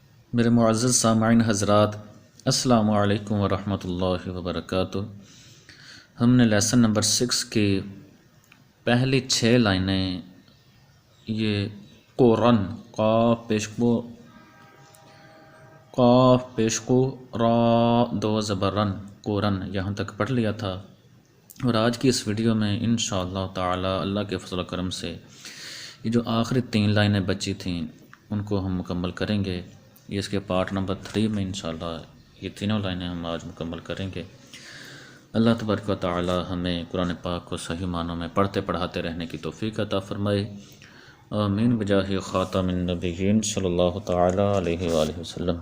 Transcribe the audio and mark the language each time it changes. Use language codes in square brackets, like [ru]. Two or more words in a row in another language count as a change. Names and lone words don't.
[ur] میرے معزز سامعین حضرات، [ar] السلام علیکم ورحمۃ اللہ وبرکاتہ۔ [ur] ہم نے لیسن نمبر 6 کی پہلی 6 لائنیں یہ قرن قاف پیشقو را دو زبرن قرن یہاں تک پڑھ لیا تھا، اور آج کی اس ویڈیو میں [ar] انشاءاللہ تعالی [ur] اللہ کے فضل و کرم سے یہ جو آخری 3 لائنیں بچی تھیں ان کو ہم مکمل کریں گے۔ یہ اس کے پارٹ نمبر 3 میں [ar] انشاءاللہ [ur] یہ تینوں لائنیں ہم آج مکمل کریں گے۔ [ar] اللہ تبارک و تعالی [ur] ہمیں قرآن پاک کو صحیح معنوں میں پڑھتے پڑھاتے رہنے کی توفیق عطا فرمائے، [ar] آمین بجاہ خاتم النبیین صلی اللہ تعالی علیہ وآلہ وسلم۔